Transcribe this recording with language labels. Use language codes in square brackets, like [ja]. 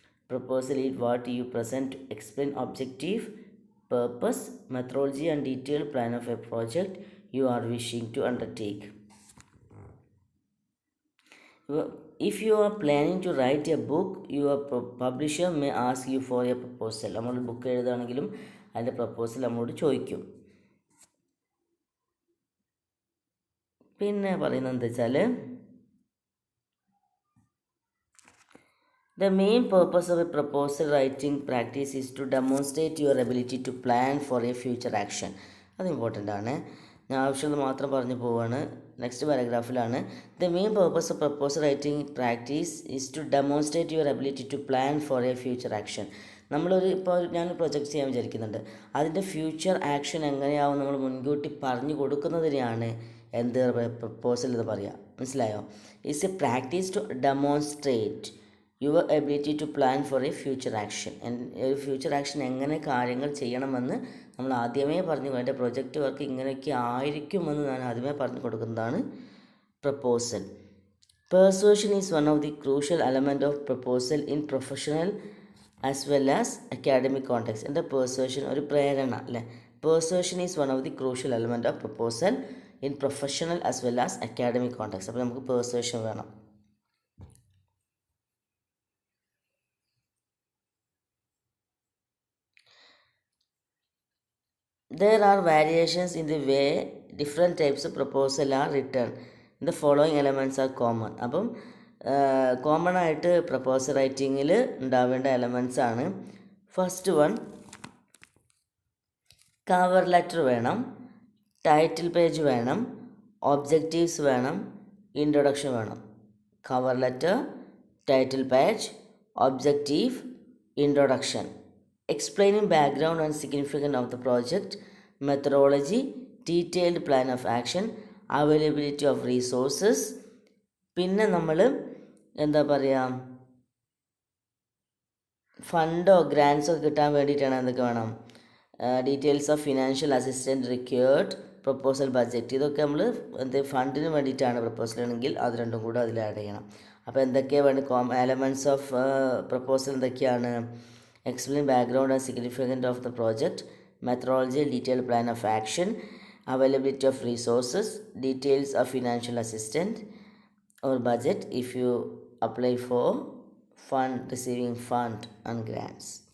[en] Proposal is what you present to explain objective, purpose, methodology and detail plan of a project you are wishing to undertake. If you are planning to write a book, your publisher may ask you for a proposal. [ml] നമ്മൾ book എഴുതുകയാണെങ്കിലും അതിൻ്റെ proposal നമ്മളോട് ചോദിക്കും. പിന്നെ പറയുന്നത് എന്താ വെച്ചാൽ, [en] the main purpose of a proposal writing practice is to demonstrate your ability to plan for a future action. [ml] അത് important ആണ്. ഞാൻ ആവശ്യമുള്ളത് മാത്രം പറഞ്ഞു പോവുകയാണ്. Next പാരഗ്രാഫിലാണ്, [en] the main purpose of proposal writing practice is to demonstrate your ability to plan for a future action. [ml] ഞാനൊരു project ചെയ്യാൻ വിചാരിക്കുന്നുണ്ട്, അതിൻ്റെ ഫ്യൂച്ചർ ആക്ഷൻ എങ്ങനെയാവും നമ്മൾ മുൻകൂട്ടി പറഞ്ഞു കൊടുക്കുന്നതിനെയാണ് എന്ത് പ്രപ്പോസൽ എന്ന് പറയുക. മനസ്സിലായോ? [en] It's a practice to demonstrate your ability to plan for a future action. [ml] ഒരു ഫ്യൂച്ചർ ആക്ഷൻ എങ്ങനെ കാര്യങ്ങൾ ചെയ്യണമെന്ന് നമ്മൾ ആദ്യമേ പറഞ്ഞു, എൻ്റെ പ്രൊജക്റ്റ് വർക്ക് ഇങ്ങനെയൊക്കെ ആയിരിക്കുമെന്ന് ഞാൻ ആദ്യമേ പറഞ്ഞു കൊടുക്കുന്നതാണ് proposal. [en] Persuasion is one of the crucial element of proposal in professional as well as academic context. [ml] എൻ്റെ പെർsuasion ഒരു പ്രേരണ അല്ലേ. [en] Persuasion is one of the crucial element of proposal in professional as well as academic context. [ml] അപ്പോൾ നമുക്ക് പെർsuasion വേണം. [en] There are variations in the way different types of proposal are written. The following elements are common. [ml] അപ്പം common ആയിട്ട് proposal റൈറ്റിങ്ങിൽ ഉണ്ടാവേണ്ട elements ആണ്. First one, cover letter വേണം, title page വേണം, objectives വേണം, introduction വേണം. [en] Cover letter, title page, objective, introduction. Explaining background and significance of the project, methodology, detailed plan of action, availability of resources. [ml] പിന്നെ നമ്മൾ എന്താ പറയുക, ഫണ്ടോ ഗ്രാൻസോ കിട്ടാൻ വേണ്ടിയിട്ടാണ് എന്തൊക്കെ വേണം, [en] Details of financial assistant required, proposal budget. [ml] ഇതൊക്കെ നമ്മൾ ഫണ്ടിന് വേണ്ടിയിട്ടാണ് പ്രപ്പോസൽ ആണെങ്കിൽ അത് രണ്ടും കൂടെ അതിൽ ആഡ് ചെയ്യണം. അപ്പോൾ എന്തൊക്കെയാണ് വേണ്ട [en] elements of proposal [ml] എന്തൊക്കെയാണ്? [en] Explain background and significance of the project, methodology, detailed plan of action, availability of resources, details of financial assistance or budget if you apply for receiving fund and grants.